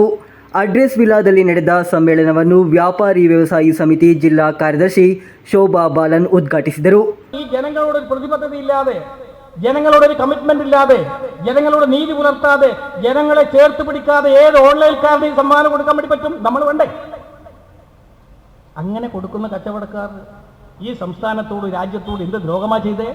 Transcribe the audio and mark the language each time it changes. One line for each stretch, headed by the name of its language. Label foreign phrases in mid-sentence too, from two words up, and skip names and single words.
Kannada: ಅಡ್ರೆಸ್ ವಿಲಾದಲ್ಲಿ ನಡೆದ ಸಮ್ಮೇಳನವನ್ನು ವ್ಯಾಪಾರಿ ವ್ಯವಸಾಯಿ ಸಮಿತಿ ಜಿಲ್ಲಾ ಕಾರ್ಯದರ್ಶಿ ಶೋಭಾ ಬಾಲನ್ ಉದ್ಘಾಟಿಸಿದರು.
Malayalam: ഈ ജനങ്ങളോട് പ്രതിബദ്ധതയില്ലാതെ, ജനങ്ങളോട് കമ്മിറ്റ്മെന്റ് ഇല്ലാതെ, ജനങ്ങളോട് നീതി പുലർത്താതെ, ജനങ്ങളെ ചേർത്ത് പിടിക്കാതെ ഏത് ഓൺലൈൻകാരനെയും സമ്മാനം കൊടുക്കാൻ വേണ്ടി പറ്റും? നമ്മൾ വേണ്ടേ? അങ്ങനെ കൊടുക്കുന്ന കച്ചവടക്കാർ ഈ സംസ്ഥാനത്തോട് രാജ്യത്തോട് എന്ത് ദ്രോഹമാ ചെയ്തേ?